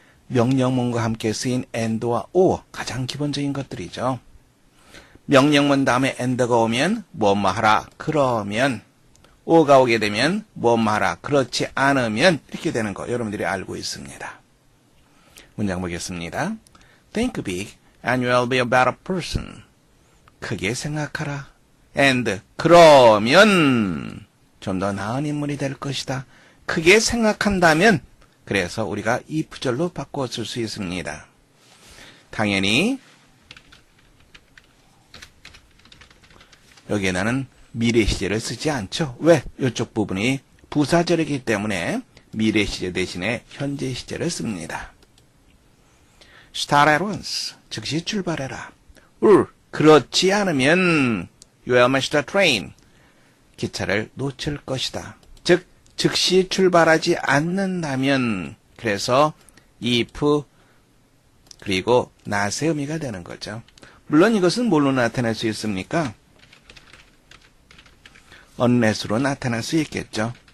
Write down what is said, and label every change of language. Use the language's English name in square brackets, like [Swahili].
[Korean] 명령문과 함께 쓰인 and와 or, 가장 기본적인 것들이죠. 명령문 다음에 and가 오면 뭐뭐 하라, 그러면, or가 오게 되면 뭐뭐 하라, 그렇지 않으면, 이렇게 되는 거 여러분들이 알고 있습니다. 문장 보겠습니다. [English] Think big and you will be a better person. [Korean] 크게 생각하라. and 그러면 좀 더 나은 인물이 될 것이다. 크게 생각한다면, 그래서 우리가 if절로 바꿔 쓸 수 있습니다. 당연히 여기에는 미래 시제를 쓰지 않죠. 왜? 이쪽 부분이 부사절이기 때문에 미래 시제 대신에 현재 시제를 씁니다. [English] Start at once. [Korean] 즉시 출발해라. 그렇지 않으면 [English] you will miss the train. [Korean] 기차를 놓칠 것이다. 즉, 즉시 출발하지 않는다면, 그래서 if 그리고 not의 의미가 되는 거죠. 물론 이것은 뭘로 나타낼 수 있습니까? unless로 나타날 수 있겠죠.